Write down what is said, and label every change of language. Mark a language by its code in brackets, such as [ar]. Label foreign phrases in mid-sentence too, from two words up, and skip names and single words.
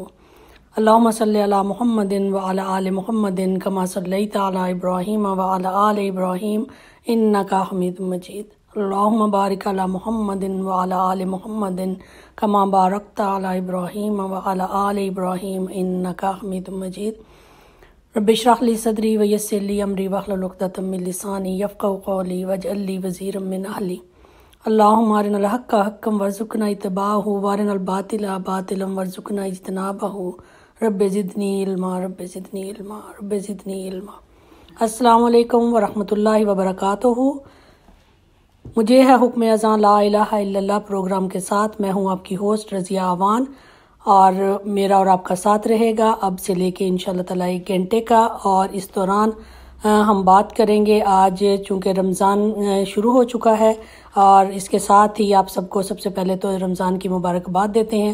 [ar] اللهم صل على محمد وعلى آل محمد كما صليت على إبراهيم وعلى آل إبراهيم إنك حميد مجيد. اللهم بارك على محمد وعلى آل محمد كما باركت على إبراهيم وعلى آل إبراهيم إنك حميد مجيد. رب اشرح لي صدري ويسر لي أمري واحلل عقدة من لساني يفقهوا قولي واجعل لي وزيرا من أهلي. اللهم أرنا الحق حقا وارزقنا اتباعه وأرنا الباطل باطلا وارزقنا اجتنابه. رب زدني علما رب زدني علما رب زدني علما. السلام عليكم ورحمة الله وبركاته. [ur] مجھے ہے حکم اذان لا الہ الا اللہ پروگرام کے ساتھ میں ہوں آپکی ہوسٹ رضیہ اعوان، اور میرا اور آپکا ساتھ رہے گا اب سے لیکے [ar] إن شاء الله تعالى [ur] 1 گھنٹے کا. اور اس دوران ہم بات کریں گے، آج چونکہ رمضان شروع ہو چکا ہے اور اس کے ساتھ ہی آپ سب کو سب سے پہلے تو رمضان کی مبارکباد دیتے ہیں.